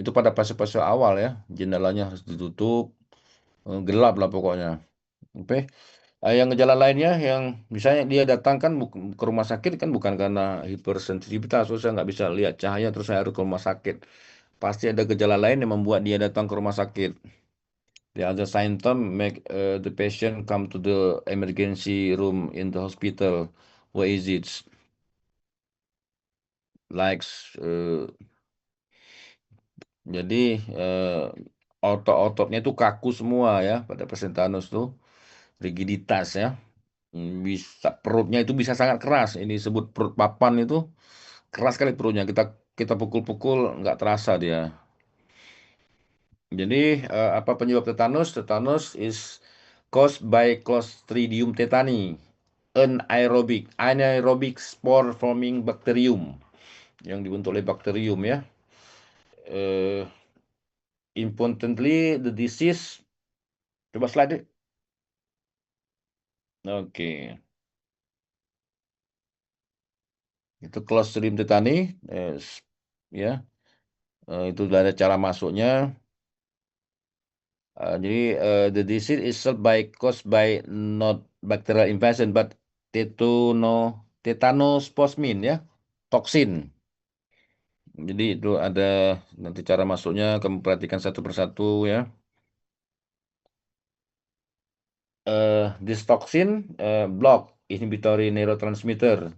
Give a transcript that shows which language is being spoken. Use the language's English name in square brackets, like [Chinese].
[Indonesian] Itu pada fase-fase awal ya, jendelanya harus ditutup, gelap lah pokoknya. Oke. Yang gejala lainnya yang misalnya dia datang kan ke rumah sakit kan bukan karena hipersensitivitas, terus saya nggak bisa lihat cahaya terus saya harus ke rumah sakit. Pasti ada gejala lain yang membuat dia datang ke rumah sakit. [English] The other symptom make the patient come to the emergency room in the hospital. What is it? [Indonesian] Like, jadi otot-ototnya itu kaku semua ya pada pasien tetanus tuh, rigiditas ya. Bisa perutnya itu bisa sangat keras. Ini disebut perut papan itu keras sekali perutnya. Kita kita pukul-pukul nggak terasa dia. Jadi apa penyebab tetanus? [English] Tetanus is caused by Clostridium tetani, anaerobic spore forming bacterium [Indonesian] yang dibentuk oleh bakterium ya. [English] Eh, Importantly, the disease. [Indonesian] Coba slide. Oke, itu Clostridium tetani, ya, itu sudah ada cara masuknya. [English] Jadi the disease is caused by not bacterial infection but tetanospasmin ya, toksin. [Indonesian] Jadi itu ada nanti cara masuknya kamu perhatikan satu persatu ya. [English] This toxin block inhibitory neurotransmitter.